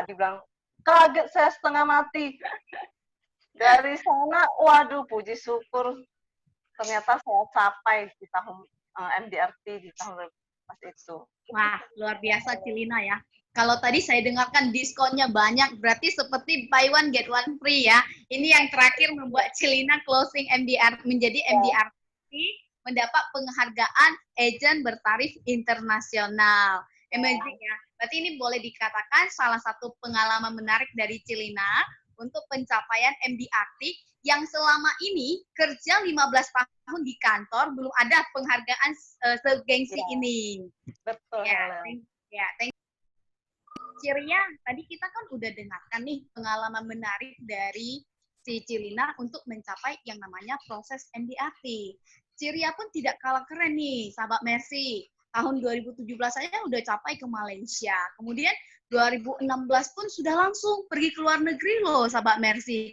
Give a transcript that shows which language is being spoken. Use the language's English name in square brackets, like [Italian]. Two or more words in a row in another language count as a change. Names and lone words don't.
[Indonesian] Dibilang, kaget saya setengah mati. Dari sana, waduh, puji syukur. Ternyata saya capai di tahun MDRT di tahun pas itu. Wah, luar biasa Cilina ya. Kalau tadi saya dengarkan diskonnya banyak, berarti seperti [English] buy one get one free [Indonesian] ya. Ini yang terakhir membuat Cilina closing MDR menjadi MDRT, mendapat penghargaan agent bertarif internasional. Amazing ya. Berarti ini boleh dikatakan salah satu pengalaman menarik dari Cilina untuk pencapaian MDRT yang selama ini kerja 15 tahun di kantor belum ada penghargaan segengsi ini. Betul. Ya, [English] thank you. [Indonesian] Ciria, tadi kita kan udah dengarkan nih pengalaman menarik dari si Cilina untuk mencapai yang namanya proses MDRT. Ciria pun tidak kalah keren nih, sahabat Mercy. Tahun 2017 saja udah capai ke Malaysia. Kemudian 2016 pun sudah langsung pergi ke luar negeri loh, sahabat Mercy.